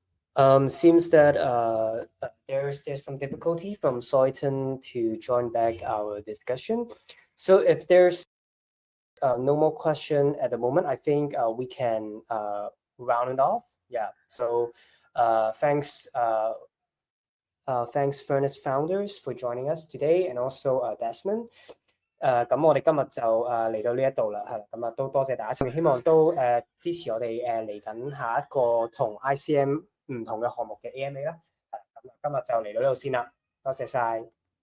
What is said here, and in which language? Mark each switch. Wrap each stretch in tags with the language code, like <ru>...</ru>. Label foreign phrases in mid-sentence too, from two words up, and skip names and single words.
<en>Seems that there's some difficulty from Zoltán to join back our discussion. So if there's no more question at the moment, I think we can round it off. Yeah. So thanks Vernus founders for joining us today, and also Desmond.</en> <yue>咁我哋今日就嚟到呢一度啦，係啦，咁都多謝大家，希望都支持我哋嚟緊下一個同 ICM 唔同嘅項目嘅 AMA 啦，咁今日就嚟到呢度先啦，多謝晒。</yue>